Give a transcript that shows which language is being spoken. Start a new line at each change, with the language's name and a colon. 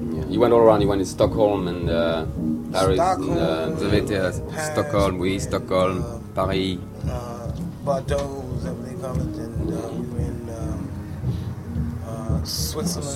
English: You went all around, you went in Stockholm and Paris.
French: Vous avez été à Stockholm, oui, Stockholm, Paris.
English: Bordeaux, that they call it, and we were in Switzerland.